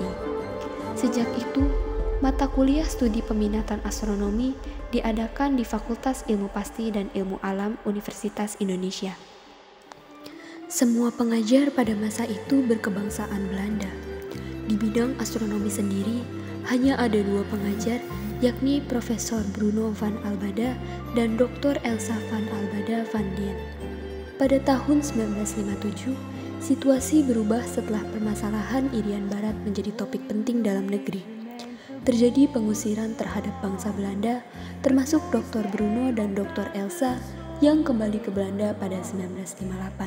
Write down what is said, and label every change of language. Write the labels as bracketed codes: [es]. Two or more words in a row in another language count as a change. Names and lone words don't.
[id] Sejak itu, mata kuliah studi peminatan astronomi diadakan di Fakultas Ilmu Pasti dan Ilmu Alam Universitas Indonesia. Semua pengajar pada masa itu berkebangsaan Belanda. Di bidang astronomi sendiri, hanya ada 2 pengajar, yakni Profesor Bruno van Albada dan Dr. Elsa van Albada van Dien. Pada tahun 1957, situasi berubah setelah permasalahan Irian Barat menjadi topik penting dalam negeri. Terjadi pengusiran terhadap bangsa Belanda, termasuk Dr. Bruno dan Dr. Elsa yang kembali ke Belanda pada 1958.